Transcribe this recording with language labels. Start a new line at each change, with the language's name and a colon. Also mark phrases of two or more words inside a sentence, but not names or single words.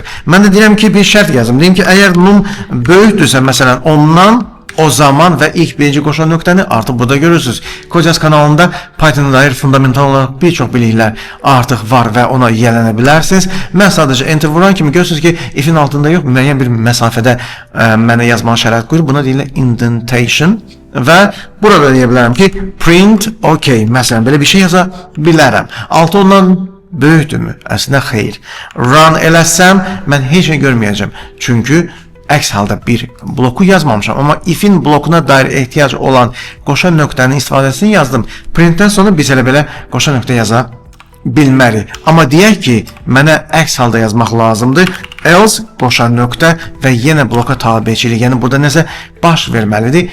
Azerbaijani: Mən də deyirəm ki, bir şərt yazım. Deyim ki, əgər num böyükdürsə, məsələn 10-dan, o zaman və ilk birinci qoşa nöqtəni artıq burada görürsünüz. Kodias kanalında Python-a dair fundamental olaraq bir çox biliklər artıq var və ona yiyələnə bilərsiniz. Mən sadəcə enter vuran kimi görürsünüz ki, if-in altında yox, müəyyən bir məsafədə mənə yazmağa şərait qoyur. Buna deyirlər indentation və burada deyə bilərəm ki,
English: print OK.
Azerbaijani: Məsələn, belə bir şey yaza bilərəm. 6 ondan böyükdürmü? Əslində xeyr. Run eləsəm, mən heç nə görməyəcəm. Çünki əks halda bir bloku yazmamışam, amma if-in blokuna dair ehtiyac olan qoşa nöqtənin istifadəsini yazdım. Printdən sonra biz elə belə qoşa nöqtə yaza bilmərik. Amma deyək ki, mənə əks halda yazmaq lazımdır. Else qoşa nöqtə və yenə bloka tabiçilik. Yəni burada nəsə baş verməlidir.